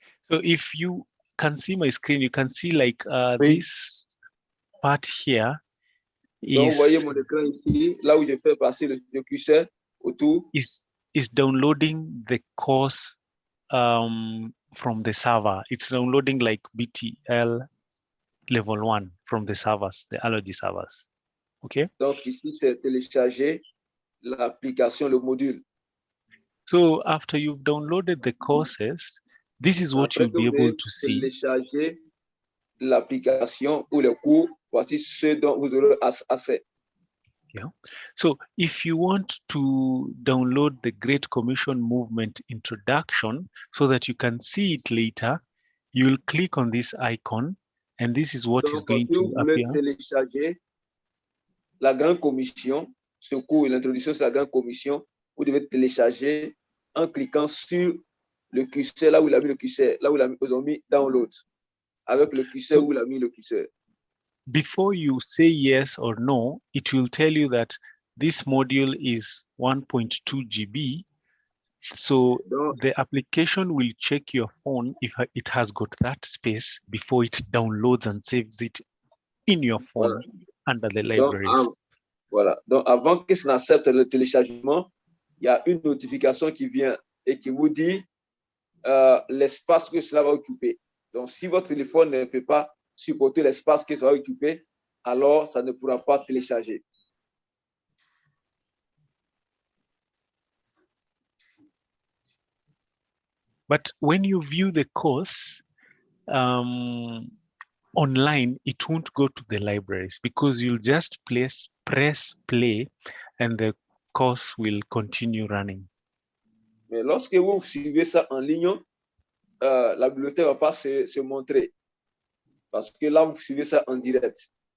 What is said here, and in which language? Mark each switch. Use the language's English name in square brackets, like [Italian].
[English] So if you can see my screen, you can see like this part here. [French] Donc, vous voyez mon écran ici, là où je fais passer le curseur autour. [English] Is downloading the course from the server. It's downloading like BTL level 1 from the servers, the allergy servers. Okay. [French] Donc ici, c'est télécharger l'application, le module. [English] So after you've downloaded the courses, this is what you'll be able to see. [French] Télécharger l'application ou le cours, voici ce dont vous aurez accès. [English] Yeah. So if you want to download the Great Commission Movement introduction so that you can see it later, you'll click on this icon and this is what is going to appear. [French] Télécharger la Grande Commission, ce cours, l'introduction sur la Grande Commission, vous devez télécharger en cliquant sur le curseur, là où il a mis le curseur, là où ils ont mis download, avec le curseur où il a mis le curseur. [English] Before you say yes or no, it will tell you that this module is 1.2 GB. So the application will check your phone if it has got that space before it downloads and saves it in your phone under the libraries. [French] Voilà. Donc, avant que ça n'accepte le téléchargement, il y a une notification qui vient et qui vous dit l'espace que cela va occuper. Donc, si votre téléphone ne peut pas supporter l'espace que ça va occuper, alors ça ne pourra pas télécharger. [English] But when you view the course online, it won't go to the libraries because you'll just press play and the course will continue running. [French] Mais lorsque vous suivez ça en ligne, la bibliothèque ne va pas se montrer. Parce que là, vous suivez ça en direct.